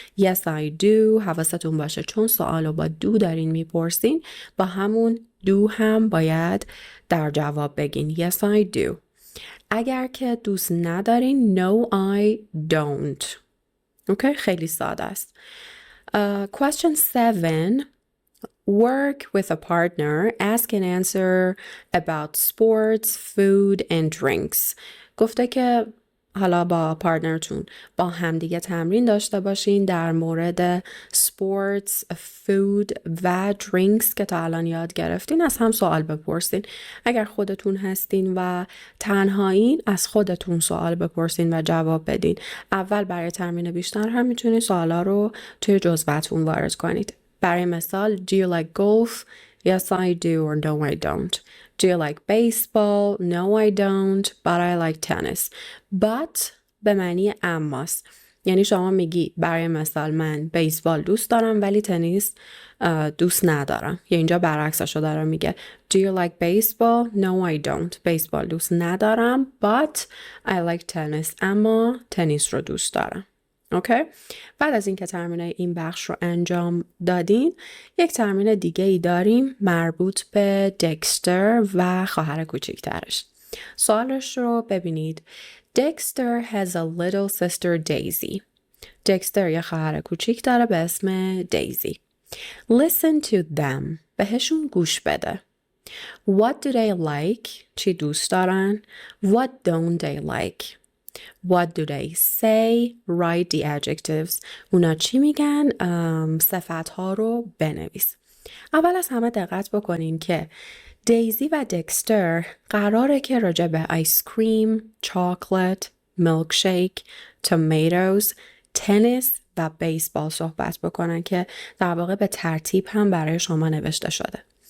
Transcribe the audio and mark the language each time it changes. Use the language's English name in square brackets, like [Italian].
[English] yes I do. [Persian] حواستون باشه چون سوالو با do دارین میپرسین با همون do هم باید در جواب بگین [English] yes I do. [Persian] اگر که دوست ندارین no I don't. اوکی؟ خیلی ساده است. [English] Question 7. Work with a partner, ask and answer about sports, food and drinks. [Persian] گفته که حالا با پارتنرتون با همدیگه تمرین داشته باشین در مورد sports, food و drinks که تا الان یاد گرفتین از هم سوال بپرسین. اگر خودتون هستین و تنهایین از خودتون سوال بپرسین و جواب بدین. اول برای تمرین بیشتر هم میتونین سوالا رو توی جزوه‌تون وارد کنید. برای مثال [English] do you like golf? Yes I do or no I don't. Do you like baseball? No I don't but I like tennis. [Persian] But به معنی اماست. یعنی شما میگی برای مثال من بیسبال دوست دارم ولی تنیس دوست ندارم. یا اینجا برعکسشو داره میگه [English] Do you like baseball? No I don't. [Persian] بیسبال دوست ندارم [English] but I like tennis. [Persian] اما تنیس رو دوست دارم. اوکی؟ بعد از اینکه تمرین این بخش رو انجام دادین یک تمرین دیگه ای داریم مربوط به دکستر و خواهر کوچیکترش. سوالش رو ببینید. [English] Dexter has a little sister Daisy. [Persian] دکستر یه خواهر کوچیک داره به اسم دیزی. [English] Listen to them. [Persian] بهشون گوش بده. [English] What do they like? [Persian] چی دوست دارن؟ [English] What don't they like? What do they say? Write the adjectives. [Persian] اونا چی میگن؟ صفتها رو بنویس. اول از همه دقت بکنین که دیزی و دکستر قراره که راجع به آیس کریم، چاکلت، میلکشیک، تومیتوز، تنیس و بیسبال صحبت بکنن که در واقع به ترتیب هم برای شما نوشته شده.